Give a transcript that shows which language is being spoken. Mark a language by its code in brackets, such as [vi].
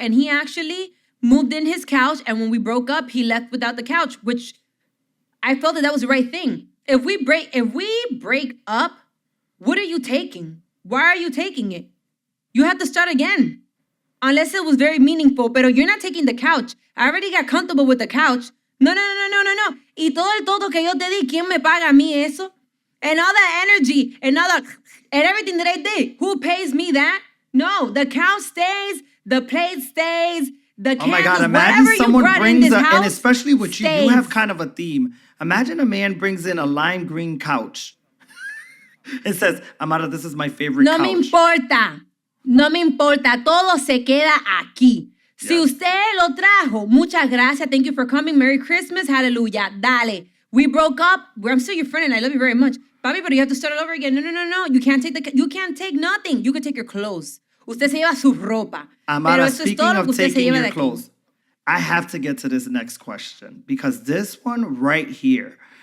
[en] And he actually moved in his couch, and when we broke up, he left without the couch, which I felt that was the right thing. If we break up, what are you taking? Why are you taking it? You have to start again. Unless it was very meaningful, but you're not taking the couch. I already got comfortable with the couch. No. [es] Y todo el todo que yo te di, ¿quién me paga a mí eso? [en] And all that energy and everything that I did, who pays me that? No, the couch stays, the plate stays, the candles, oh my God, imagine someone brings and especially with stays. You have kind of a theme. Imagine a man brings in a lime green couch. It says, Amara, this is my favorite couch. [es] No me importa. Todo se queda aquí. [en] Yes. [es] Si usted lo trajo, muchas gracias. [en] Thank you for coming. Merry Christmas. Hallelujah. Dale. We broke up. I'm still your friend and I love you very much. Papi, but you have to start it over again. No. You can't take nothing. You can take your clothes. [es] Usted se lleva su ropa. [en] Amara, speaking of taking your clothes, I have to get to this next question because this one right here.